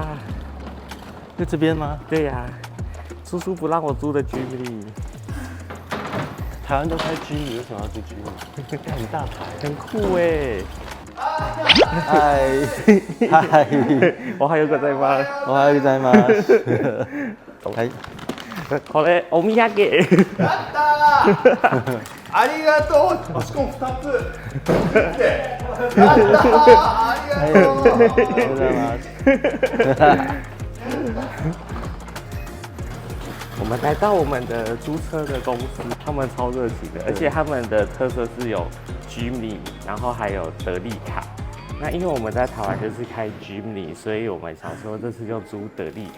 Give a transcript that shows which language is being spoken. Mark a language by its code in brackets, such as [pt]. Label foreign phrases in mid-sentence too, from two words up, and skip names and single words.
[zh] 在这边吗？对呀、叔叔不让我租的 Jimny，台湾都开Jimny，为什么要租Jimny？很大牌，很酷哎！嗨嗨，我还有个在吗？我还有在吗？ はい。 [ja] これお土産。やったーありがとうしかも2つやったーありがとうおはようございます。 [zh] 我们来到我们的租车的公司，他们超热情的，而且他们的特色是有 Jimny， 然后还有德利卡。那因为我们在台湾就是开 Jimny， 所以我们想说这次就租德利卡。